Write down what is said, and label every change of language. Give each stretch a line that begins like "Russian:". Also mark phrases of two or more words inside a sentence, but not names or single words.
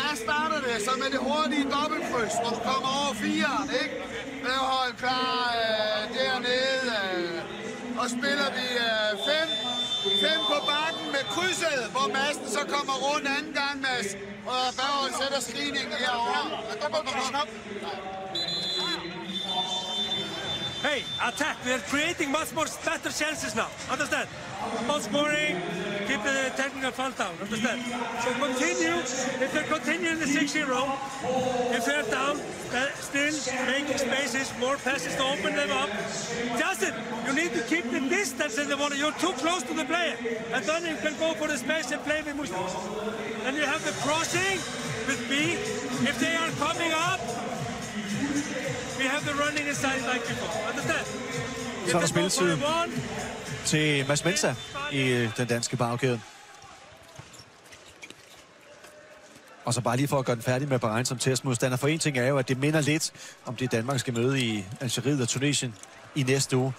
Danish: Mads starter det, så med det hurtige dobbeltkryds, hvor du kommer over 4'eren, ikke? Hold klar dernede. Og spiller vi 5 på bakken med krydset, hvor Madsen så kommer rundt anden gang, Mads. Og Berghold sætter screeningen herovre.
English: Hey, attack! We are creating much more better chances now. Understand? Ball scoring, keep the technical fault down. Understand? So continue. If they continue in the 6-0, if they're down, still making spaces, more passes to open them up. Justin, you need to keep the distance in the water. You're too close to the player. And then you can go for the space and play with Muslim. Then you have the crossing with B. If they are coming up, we have the running inside like before. Understand?
Danish: Så er der spilletid til Mads Mensa i den danske bagkæde. Og så bare lige for at gøre den færdig med Bahrain som testmodstander. For en ting er jo, at det minder lidt om det Danmark skal møde i Algeriet og Tunesien i næste uge.